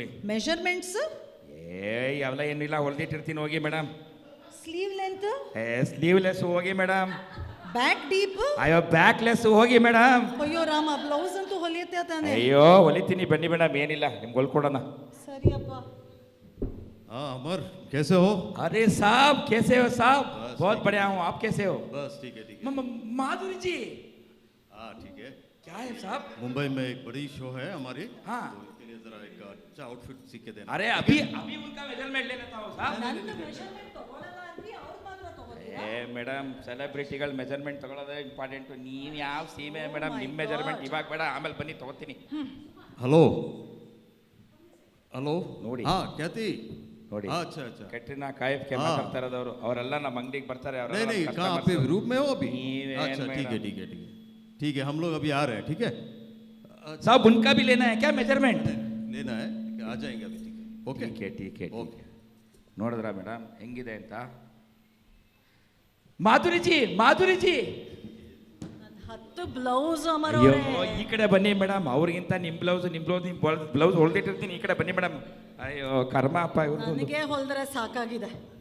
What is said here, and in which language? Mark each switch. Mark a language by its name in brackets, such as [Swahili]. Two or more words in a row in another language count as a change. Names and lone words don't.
[Kannada] ಮೆಷರ್ಮೆಂಟ್ಸ್? ಅವೆಲ್ಲ ಏನಿಲ್ಲ, ಹೊಲ್ದಿಟ್ಟಿರ್ತೀನಿ, ಹೋಗಿ ಮೇಡಮ್. [English] sleeve length? [Kannada] ಸ್ಲೀವ್ಲೆಸ್ ಹೋಗಿ ಮೇಡಮ್. [English] back deep? [Kannada] ಅಯ್ಯೋ ಬ್ಯಾಕ್ಲೆಸ್ ಹೋಗಿ ಮೇಡಮ್. ಅಯ್ಯೋ ರಾಮ, ಬ್ಲೌಸ್ ಅಂತೂ ಹೊಲಿಯುತ್ತೆ ತಾನೆ? ಅಯ್ಯೋ ಹೊಲಿತೀನಿ, ಬನ್ನಿ ಮೇಡಮ್, ಏನಿಲ್ಲ, ನಿಮ್ಗೆ ಹೊಲ್ಕೊಡೋಣ. ಸರಿಯಪ್ಪ. [Hindi] हाँ अमर, कैसे हो? अरे साहब, कैसे हो साहब? बहुत बढ़िया हूँ, आप कैसे हो? बस ठीक है ठीक है। माधुरी जी। हाँ ठीक है। क्या है साहब? मुंबई में एक बड़ी शो है हमारी, हाँ। तो इसके लिए जरा एक अच्छा आउटफिट सीख के देना। अरे अभी अभी उनका मेजरमेंट ले लेता हूँ साहब. [Kannada] ನನ್ನ ಮೆಷರ್ಮೆಂಟ್ ತಗೊಳ್ಳಲ್ಲ ಅಂದ್ರೆ ಅವ್ರು ಮಾತ್ರ ತಗೋತೀರಾ? ಮೇಡಮ್, ಸೆಲೆಬ್ರಿಟಿಗಳು ಮೆಜರ್ಮೆಂಟ್ ತಗೊಳ್ಳೋದೇ ಇಂಪಾರ್ಟೆಂಟು. ನೀವು ಯಾವ ಸೀಮೆ ಮೇಡಮ್, ನಿಮ್ಮ ಮೆಜರ್ಮೆಂಟ್ ಇವಾಗ ಬೇಡ, ಆಮೇಲೆ ಬನ್ನಿ ತಗೋತೀನಿ. [Hindi] हेलो हेलो [Kannada] ನೋಡಿ. [Hindi] हाँ कहती [Kannada] ನೋಡಿ, [Hindi] हाँ अच्छा अच्छा। [Kannada] ಕಟ್ರಿನಾ ಕೈಫ್ ಕೆ ಮಾತಾಡ್ತಾ ಇರೋದವರು, ಅವರೆಲ್ಲ ನಮ್ಮ ಅಂಗಡಿಗೆ ಬರ್ತಾರೆ. [Hindi] नहीं नहीं, कहाँ आप रूप में हो अभी? [Kannada] ನೀವೇನ್ [Hindi] अच्छा ठीक है [Kannada] ಮೇಡಮ್? [Hindi] ठीक है ठीक है ठीक है, हम लोग अभी आ रहे हैं, ठीक है? साहब उनका भी लेना है क्या मेजरमेंट? लेना है, आ जाएंगे अभी, ठीक है ओके ठीक है ठीक है. ओके। [Kannada] ನೋಡಿದ್ರಾ ಮೇಡಮ್ ಹೆಂಗಿದೆ ಅಂತ? ಮಾಧುರಿ ಜಿ, ಮಾಧುರಿ ಜಿ. 10 ಬ್ಲೌಸ್ ಅಮರ ಅಯ್ಯೋ, ಅವರೇ. ಈ ಕಡೆ ಬನ್ನಿ ಮೇಡಮ್, ಅವ್ರಿಗಿಂತ ನಿಮ್ಮ ಬ್ಲೌಸ್ ಹೊಲ್ದಿಟ್ಟಿರ್ತೀನಿ, ಈ ಕಡೆ ಬನ್ನಿ ಮೇಡಮ್. ಅಯ್ಯೋ ಕರ್ಮ ಅಪ್ಪ ಇವ್ರದ್ದು. ನನಗೆ ಹೊಲ್ದ್ರೆ ಸಾಕಾಗಿದೆ.